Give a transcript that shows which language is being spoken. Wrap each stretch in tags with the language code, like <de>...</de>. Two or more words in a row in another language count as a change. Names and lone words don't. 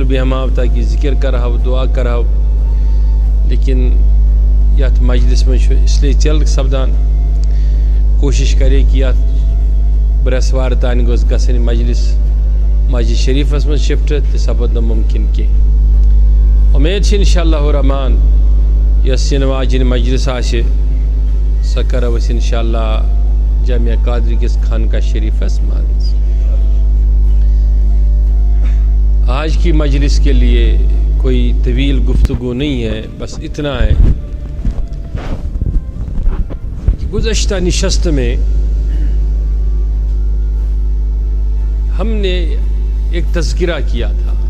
<ks>بیٚہماو تاکہِ ذِکر کرہاو دُعا کرہاو لیکن یتھ مجلس منٛز چھُ اِسلیے ژیٚل سپدان کوٗشِش کرے کہِ یتھ برٛٮ۪سوارِ تانۍ گوٚژھ گژھٕنۍ مجلس مسجد شریٖفس منٛز شفٹ تہٕ سپُد نہٕ مُمکِن کینٛہہ اُمید چھِ</ks> <ar>انشاء اللہ الرحمان</ar> <ks>یۄس یِنہٕ واجٮ۪ن مجلس آسہِ سۄ کرو أسۍ</ks> <ar>انشاء اللہ</ar> <ks>جامعہ قادری کِس خانقاہ شریٖفس منٛز</ks> <ur>آج کی مجلس کے لیے کوئی طویل گفتگو نہیں ہے بس اتنا ہے کہ گزشتہ نشست میں ہم نے ایک تذکرہ کیا تھا</ur>